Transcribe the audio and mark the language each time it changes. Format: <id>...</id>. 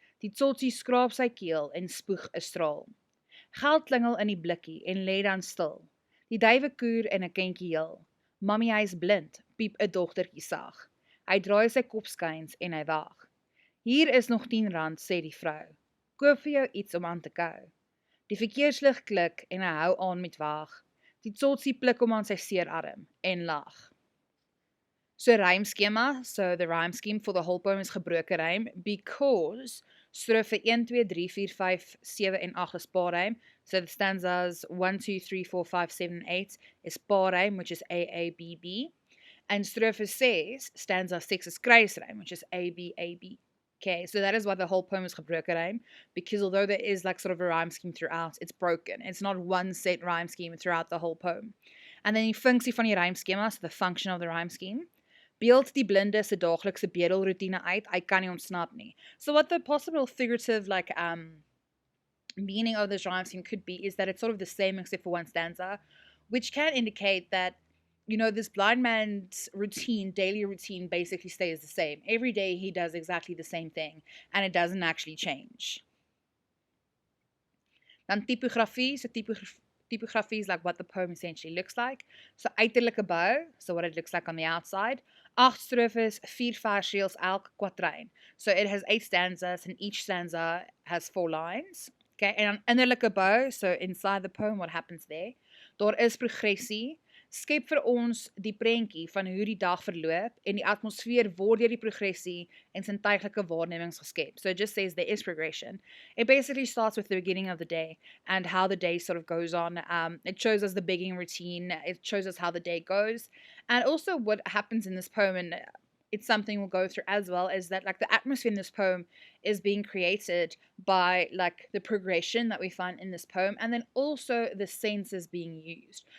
<af>Die tsotsi skraap sy keel en spoeg 'n straal. Geld klingel in die blikkie en lê dan stil. Die duwe koer en 'n kindjie heel. Mammie, hy is blind, piep 'n dogtertjie sag. Hy draai sy kop skuins en hy wag. Hier is nog 10 rand, sê die vrou. Koop vir jou iets om aan te kou. Die verkeerslig klik en hy hou aan met wag. Die tsotsi pluk hom aan sy seer arm en lag.</af> <en>So rhyme schema, so the rhyme scheme for the whole poem is gebroke rym because</en> <af>strofe 1, 2, 3, 4, 5, 7 en 8 is paarrym.</af> <en>So the stanzas 1, 2, 3, 4, 5, 7 and 8 is paarrym, which is A, A, B, B. And strophe 6, stanza 6 is kruisrym, which is A, B, A, B. Okay, so that is why the whole poem is gebroke rym, because although there is like sort of a rhyme scheme throughout, it's broken. It's not one set rhyme scheme throughout the whole poem. And then</en> <af>die funksie van die</af> <en>rhyme schema, so the function of the rhyme scheme.</en> <af>Beeld die blinde se daaglikse bedelroetine uit, hy kan nie ontsnap nie.</af> <en>So what the possible figurative like meaning of this rhyme scheme could be is that it's sort of the same except for one stanza, which can indicate that, you know, this blind man's routine, daily routine basically stays the same. Every day he does exactly the same thing and it doesn't actually change.</en> <af>Dan typografie,</af> <en>so typography is like what the poem essentially looks like. So</en> <af>uiterlike bou,</af> <en>so what it looks like on the outside.</en> <af>8 strofes, 4 versreels elk kwatryn.</af> <en>So it has 8 stanzas and each stanza has 4 lines. Okay,</en> <af>en dan innerlike bou,</af> <en>so inside the poem, what happens there?</en> <af>Daar is progressie. Skep vir ons die prentjie van hoe die dag verloop en die atmosfeer word deur die progressie en sintuiglike waarnemings geskep.</af> <en>So it just says there is progression. It basically starts with the beginning of the day and how the day sort of goes on. It shows us the beginning routine. It shows us how the day goes. And also what happens in this poem, and it's something we'll go through as well, is that like the atmosphere in this poem is being created by like the progression that we find in this poem, and then also the senses being used.</en>